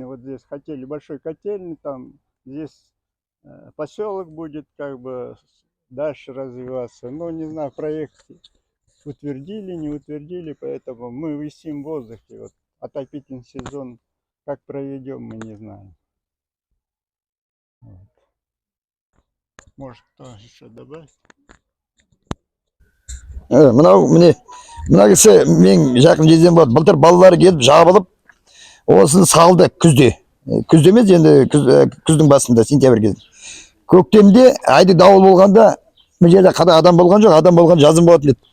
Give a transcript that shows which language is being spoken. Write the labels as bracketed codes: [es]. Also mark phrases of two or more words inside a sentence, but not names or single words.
[ru] Вот здесь хотели большой котельный, там здесь поселок будет как бы дальше развиваться. Но не знаю, проект утвердили, не утвердили, поэтому мы висим в воздухе. Вот отопительный сезон как проведем, мы не знаем. Вот. Может, кто еще добавить? [kk] Мына кісі мен жақын кезден болады. Былтыр балалары келіп жабылып, осын салды күзде. Күзде емес, енді күздің басында, сентябрь кезінде. Көктемде айды дауыл болғанда, бұл жерде адам болған жоқ, адам болған жазым болатын еді.